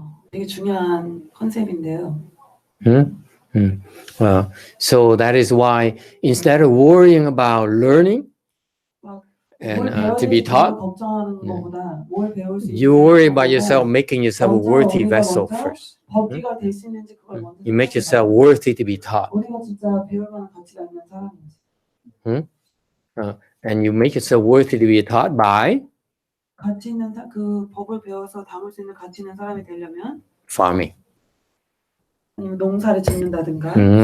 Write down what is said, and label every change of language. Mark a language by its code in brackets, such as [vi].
[ko] 되게 중요한 컨셉인데요. [en] So that is why instead of worrying about learning and to be taught, [ko] 걱정하는 것보다 뭘 배울 수 [en] you worry about yourself, making yourself a worthy vessel first. [ko] 법기가 될 수 있는지 그걸 먼저. [en] You make yourself worthy to be taught. [ko] 우리가 진짜 배울 만한 가치가 있는 사람인지. [en] And you make yourself worthy to be taught by [ko] 가치 있는 그 법을 배워서 담을 수 있는 가치 있는 사람이 되려면 [en] farming. [ko] 아니면 농사를 짓는다든가.